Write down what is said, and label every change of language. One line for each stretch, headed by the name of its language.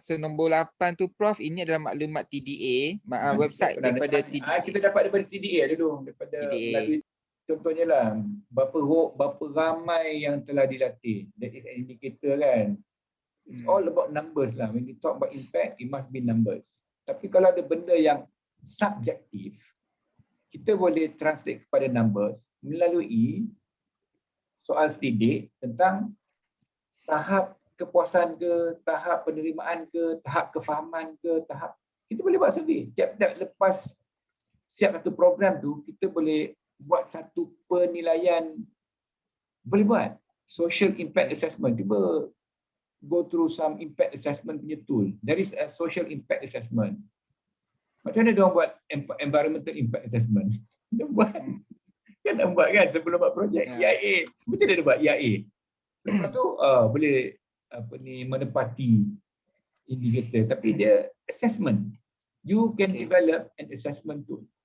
Malay: So nombor 8 tu Prof, ini adalah maklumat TDA, website daripada TDA. Kita dapat daripada TDA dulu, daripada melalui contohnya lah berapa ramai yang telah dilatih.
English: That is an indicator kan. It's all about numbers lah. When you talk about impact, it must be numbers.
Malay: Tapi kalau ada benda yang subjektif, kita boleh translate kepada numbers melalui soal selidik tentang tahap kepuasan ke, tahap penerimaan ke, tahap kefahaman ke, kita boleh buat survey. Tiap-tiap lepas siap satu program tu, kita boleh buat satu penilaian, boleh buat social impact assessment. Cuba
English: go through some impact assessment
Malay: punya
English: tool. There is a social impact assessment.
Malay: Macam mana dia orang buat environmental impact assessment? Dia buat. Kan nak buat kan sebelum buat projek EIA. Betul dia buat EIA. Lepas tu boleh menepati indikator. Tapi dia assessment.
English: You can develop an assessment tool.